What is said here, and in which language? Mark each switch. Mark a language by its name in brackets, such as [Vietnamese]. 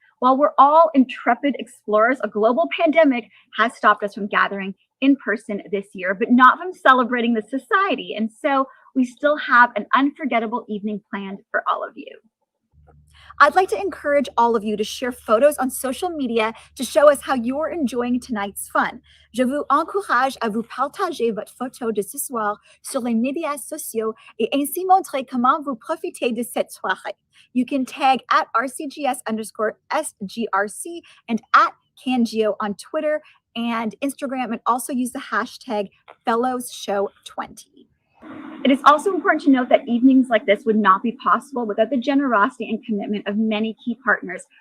[English] While we're all intrepid explorers, a global pandemic has stopped us from gathering in person this year, but not from celebrating the society. And so we still have an unforgettable evening planned for all of you. I'd like to encourage all of you to share photos on social media to show us how you're enjoying tonight's fun. [French] Je vous encourage à vous partager votre photo de ce soir sur les médias sociaux et ainsi montrer comment vous profitez de cette soirée. [English] You can tag at RCGS_SGRC and at Cangio on Twitter and Instagram, and also use the hashtag FellowsShow20. It is also important to note that evenings like this would not be possible without the generosity and commitment of many key partners.